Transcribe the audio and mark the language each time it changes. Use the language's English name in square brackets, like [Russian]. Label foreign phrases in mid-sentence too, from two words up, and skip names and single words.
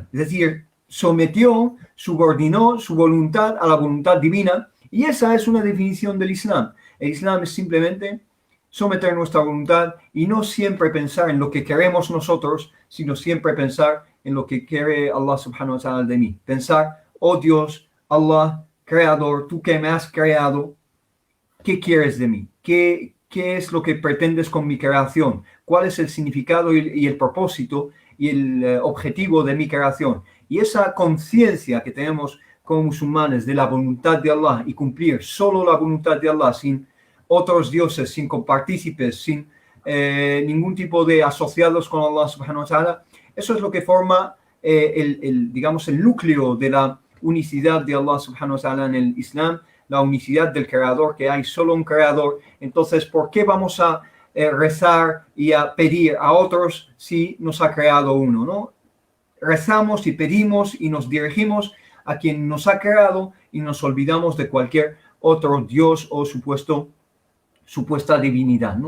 [Spanish] Es decir, subordinó su voluntad a la voluntad divina, y esa es una definición del Islam. El Islam es simplemente someter nuestra voluntad y no siempre pensar en lo que queremos nosotros, sino siempre pensar en lo que quiere Allah [Arabic] سبحانه وتعالى [Spanish] de mí. Pensar, oh Dios, Allah, creador, tú que me has creado, ¿qué quieres de mí? ¿Qué es lo que pretendes con mi creación? ¿Cuál es el significado y el propósito y el objetivo de mi creación? Y esa conciencia que tenemos como musulmanes de la voluntad de Allah y cumplir solo la voluntad de Allah sin otros dioses, sin compartícipes, sin ningún tipo de asociados con Allah [Arabic] سبحانه وتعالى, [Spanish] eso es lo que forma digamos, el núcleo de la unicidad de Allah [Arabic] سبحانه وتعالى [Spanish] en el Islam, la unicidad del creador, que hay solo un creador. Entonces, ¿por qué vamos a rezar y a pedir a otros si nos ha creado uno, ¿no? Rezamos y pedimos y nos dirigimos a quien nos ha creado y nos olvidamos de cualquier otro Dios o supuesta divinidad, ¿no?